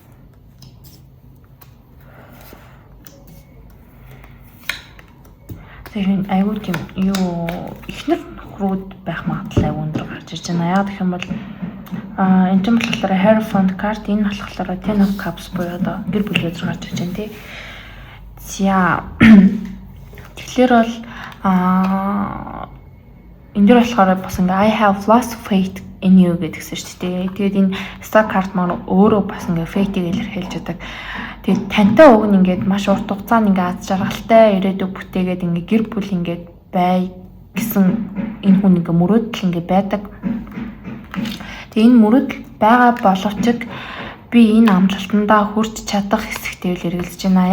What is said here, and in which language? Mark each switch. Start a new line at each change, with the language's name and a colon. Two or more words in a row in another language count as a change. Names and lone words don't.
Mongolian: Тэгэхээр айгүй тийм юу ихнэр нөхрүүд байх магадлал айгүй өндөр гарч ирж байна. Яг гэх юм бол энэ ч болохоор
English: Hierophant card
Mongolian: энэ болохоор Ten of Cups буюу одоо гэр бүлийн үзэр гарч ирж байна тий. За тэгэхээр бол энэ дөр болохоор бас ингээ
English: I have lost faith in you
Mongolian: гэдгсэн шүү дээ. Тэгээд энэ
English: star card
Mongolian: маань өөрөө бас ингээ faith-ийг илэрхийлж байдаг. Тэгээд тантай уг нь ингээд маш урт хугацаанд ингээ аз жаргалтай ирээдүг бүтээгээд ингээ гэр бүл ингээ бай гэсэн энэ хүн ингээ мөрөөдөл ингээ байдаг. Тэгээд энэ мөрөөдөл байгаа боловч би энэ амлалтандаа хүрч чадах хэсэгтэй л эргэлзэж байна.